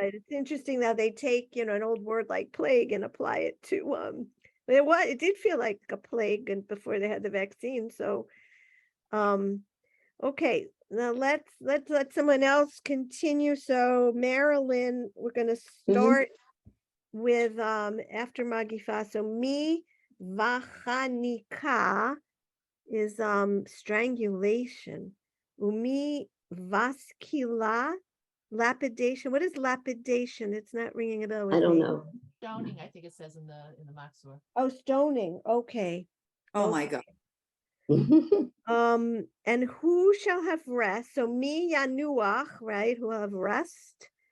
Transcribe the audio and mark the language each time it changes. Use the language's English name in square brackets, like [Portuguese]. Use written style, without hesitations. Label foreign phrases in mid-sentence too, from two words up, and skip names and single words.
[English] but it's interesting that they take an old word like plague and apply it to but it did feel like a plague and before they had the vaccine. So okay, now let's let someone else continue. So Marilyn, we're gonna start with after Magifa. So [Hebrew] מי בחניקה [English] is strangulation. [Hebrew] ומי בסקילה, lapidation. [English] What is lapidation? It's not ringing a bell with I don't me. know. Stoning, I think it says in the Maxwell. Oh, stoning. Okay. Oh my God. And who shall have rest? So [Hebrew] מי ינוח, [English] right? Who will have rest.